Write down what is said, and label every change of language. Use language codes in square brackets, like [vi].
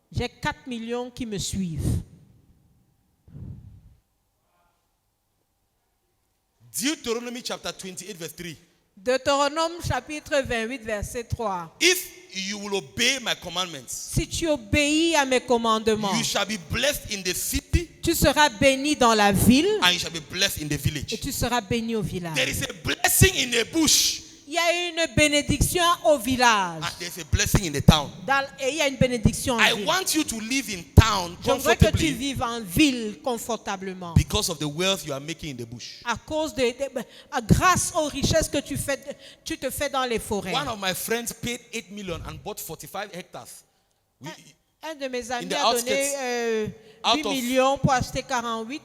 [fr] j'ai 4 millions qui me suivent. [en] Deuteronomy chapter 28, verse 3. [fr] Deutéronome chapitre 28, verset 3. [en] If you will obey my commandments, [fr] Si tu obéis à mes commandements, [en] you shall be blessed in the city, [fr] tu seras béni dans la ville [en] and you shall be blessed in the [fr] et [en] village. [fr] tu seras béni au village. [en] There is a blessing in the bush, [fr] Il y a une bénédiction au village [en] and there's a blessing in the town. [fr] et il y a une bénédiction en [en] I [fr] ville. [en] want you to live in town [fr] Je voudrais que tu [en] comfortably [fr] vives en ville confortablement [en] because of the wealth you are making in the bush. [fr] à cause grâce aux richesses que tu te fais dans les forêts. [en] One of my friends paid 8 million and bought 45 hectares. [fr] Un de mes amis [en] the [fr] a donné 8 millions pour acheter 48